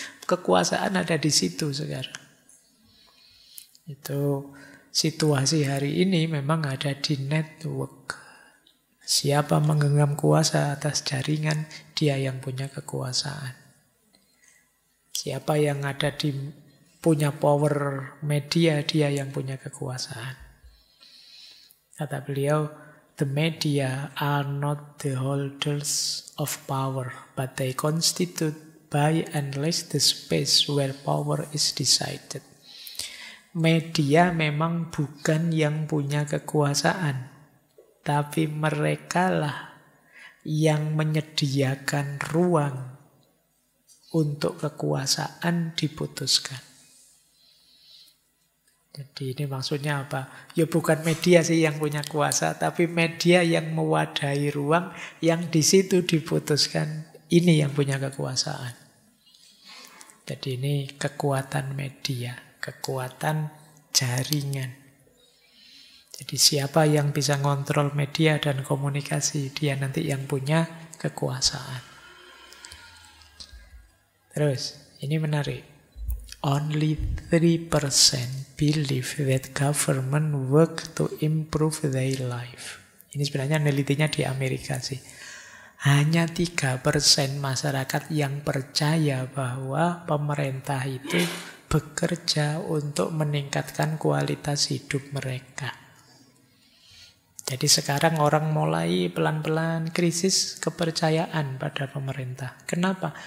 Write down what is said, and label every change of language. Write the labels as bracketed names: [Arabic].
[Indonesian] kekuasaan ada di situ sekarang. Itu situasi hari ini memang ada di network. Siapa menggenggam kuasa atas jaringan, dia yang punya kekuasaan. Siapa yang ada di punya power media, dia yang punya kekuasaan. Kata beliau, [English] the media are not the holders of power, but they constitute by and large the space where power is decided. [Indonesian] Media memang bukan yang punya kekuasaan, tapi mereka lah yang menyediakan ruang untuk kekuasaan diputuskan. Jadi ini maksudnya apa? Ya bukan media sih yang punya kuasa, tapi media yang mewadahi ruang yang di situ diputuskan ini yang punya kekuasaan. Jadi ini kekuatan media, kekuatan jaringan. Jadi siapa yang bisa ngontrol media dan komunikasi, dia nanti yang punya kekuasaan. Terus, ini menarik. [English] Only 3% believe that government work to improve their life. [Indonesian] Ini sebenarnya nelitinya di Amerika sih. Hanya 3% masyarakat yang percaya bahwa pemerintah itu bekerja untuk meningkatkan kualitas hidup mereka. Jadi sekarang orang mulai pelan-pelan krisis kepercayaan pada pemerintah. Kenapa?